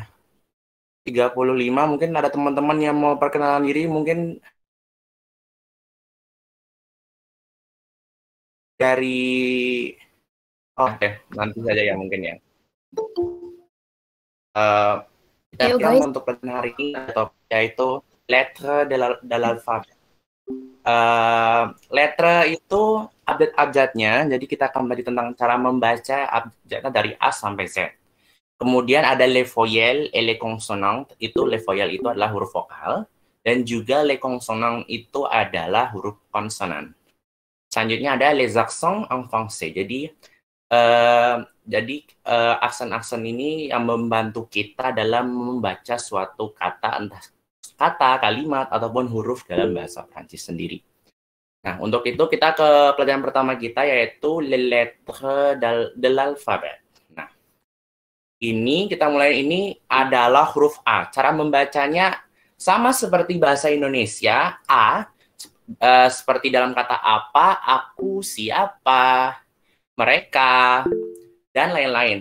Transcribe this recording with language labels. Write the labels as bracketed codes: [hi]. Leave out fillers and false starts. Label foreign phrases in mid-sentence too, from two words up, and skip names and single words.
[id] 35, mungkin ada teman-teman yang mau perkenalan diri, mungkin dari oke, nanti saja ya mungkin ya. Kita Ayo yang guys. untuk pelajaran hari ini yaitu [fr] lettre de l'alphabet. [id] Letter itu abjad-abjadnya, jadi kita akan belajar tentang cara membaca abjadnya dari A sampai Z. Kemudian ada [fr] les voyelles et les consonantes, [id] itu [fr] les voyelles [id] itu adalah huruf vokal, dan juga [fr] les consonantes [id] itu adalah huruf konsonan. Selanjutnya ada [fr] les accents en français, [id] jadi aksen-aksen ini yang membantu kita dalam membaca suatu kata, entah kata, kalimat, ataupun huruf dalam bahasa Prancis sendiri. Nah, untuk itu kita ke pelajaran pertama kita, yaitu [fr] les lettres de l'alphabet. [id] Nah, ini kita mulai, ini adalah huruf A. Cara membacanya sama seperti bahasa Indonesia, A, seperti dalam kata apa, aku, siapa, mereka, dan lain-lain.